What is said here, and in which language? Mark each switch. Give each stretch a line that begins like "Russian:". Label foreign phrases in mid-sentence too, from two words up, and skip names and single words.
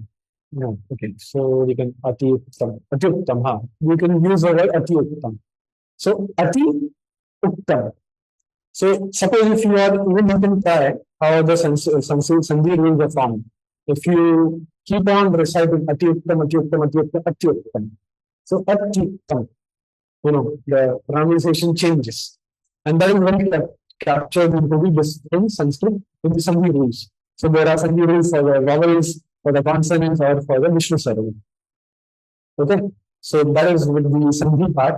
English: No, okay. So we can Ati-Uttam. We can use the word Ati-Uttam. So Ati-Uttam. So suppose if you can try how the Sandhi rules are formed. If you keep on reciting Ati-Uttam, Ati-Uttam, Ati-Uttam, Ati-Uttam. So Ati-Uttam, the pronunciation changes. And that is very captured into this in Sanskrit in the Sandhi rules. So there are Sandhi rules for the vowels, for the consonants, or for the Vishnu Sarva. Okay, so that is with the Sandhi part.